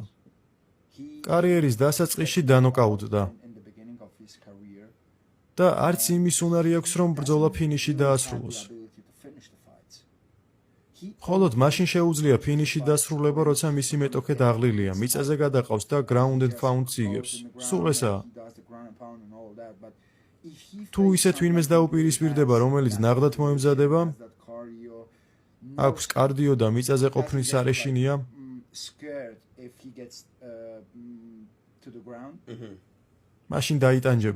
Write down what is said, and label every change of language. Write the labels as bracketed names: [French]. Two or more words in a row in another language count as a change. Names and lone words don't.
[Georgian] კარიერის დასაწყისში დანოკაუტდა. და არც იმის უნარი აქვს, რომ ბრძოლა ფინიში დაასრულოს. მხოლოდ მაშინ შეუძლია ფინიში დასრულება, როცა მისი მეტოქე დაღლილია, მიწაზე გადაყავს და [English] ground and pound- [Georgian] ს იგებს. სულ ესაა. თუ ისეთ ვინმეს დაუპირისპირდება, რომელიც ნაღდად მოემზადება, აქვს კარდიო და მიწაზე ყოფნის არეშინია, მაშინ დაიტანჯება.